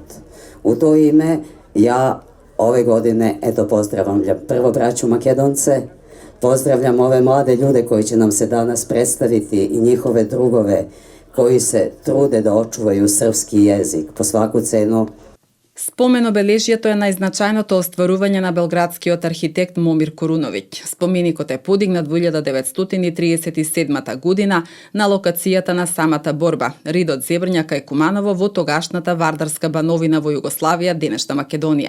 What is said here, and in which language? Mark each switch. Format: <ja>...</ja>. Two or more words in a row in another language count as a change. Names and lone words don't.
<sr>U to ime ja ove godine pozdravljam prvo braću Makedonce, pozdravljam ove mlade ljude koji će nam se danas predstaviti i njihove drugove koji se trude da očuvaju srpski jezik po svaku cenu.</sr> <mk>Спомен обележјето е најзначајното остварување на белградскиот архитект Момир Коруновиќ. Споменикот е подигнат во 1937 година на локацијата на самата борба, Ридот Зебрњака и Куманово во тогашната Вардарска бановина во Југославија, денешна Македонија.</mk>